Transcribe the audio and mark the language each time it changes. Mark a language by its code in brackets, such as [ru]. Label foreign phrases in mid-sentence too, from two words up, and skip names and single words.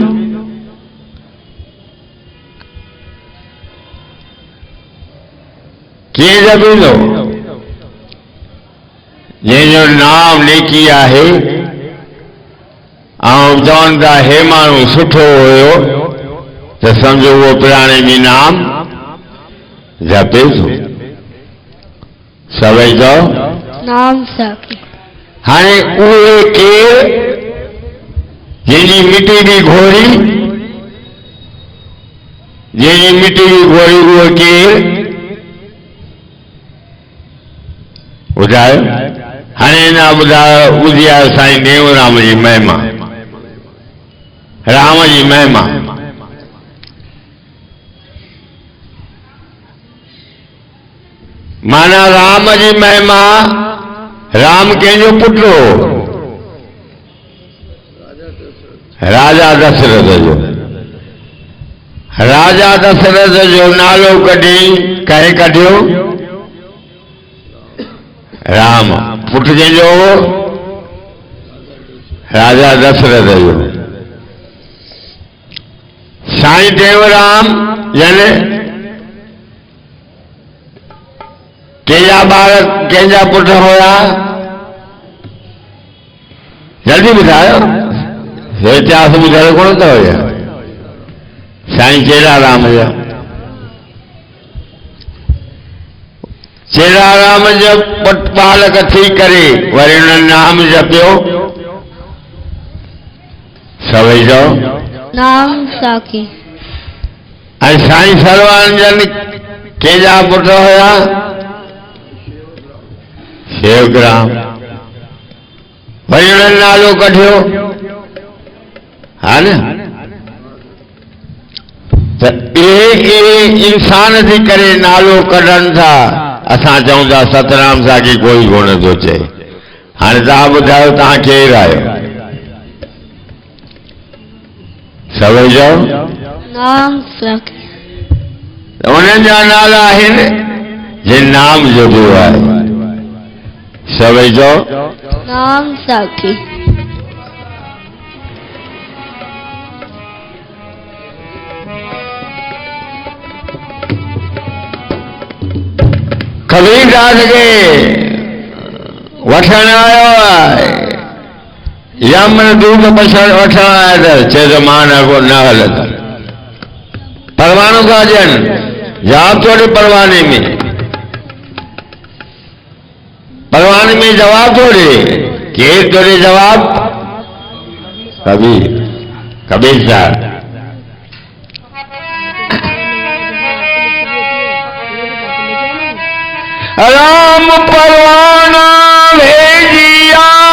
[sd] कीअं जपींदो? जंहिंजो नाम नेकी आहे ऐं चवनि था हे माण्हू सुठो हुयो [hi] तो समझो वो प्राणी [sd] भी नाम जपे थो। सभई चओ नाम सके। हाणे उहे केर जंहिंजी मिटी भी घोरी, जंहिंजी मिटी भी घोरी उहो केर ॿुधायो? हाणे ना ॿुधायो, ॿुधी आयो साईं टेऊंराम जी महिमा, राम जी महिमा। माना राम जी महिमा राम कंहिंजो पुटु हो राजा दशरथ जो राजा दशरथ जो नालो कढी कंहिं कढियो राम पुटु कंहिंजो हो राजा दशरथ जो साईं टेऊंराम यानी कंहिंजा ॿार कंहिंजा पुट हुया जल्दी ॿुधायो इतिहास ॿुधायो कोन अथव या साईं चेराराम जा चेराराम जो पालक थी करे वरी उन्हनि नाम जपियो सभई चओ नाम साखी ऐं साईं सर्वानंद कंहिंजा पुट हुया शेवकराम वरी उन्हनि नालो कढियो हा न त इहे इंसान थी करे नालो कढनि था असां चऊं था सतराम साखी कोई कोन थो चए हाणे तव्हां ॿुधायो तव्हां केरु आहियो सभई चओ नाम साखी उन्हनि जा नाला आहिनि जिन नाम जपियो आहे सभई चओ नाम साखी कबीरदास खे वठण आयो आहे यमन दूत वठण आया त चए त मां न हलंदुमि परवानो था ॾियनि जवाब थोड़ी परवाने में जवाब थोड़े केरु थोड़े जवाब [hi] कबीर साहब राम परवाना भेजिया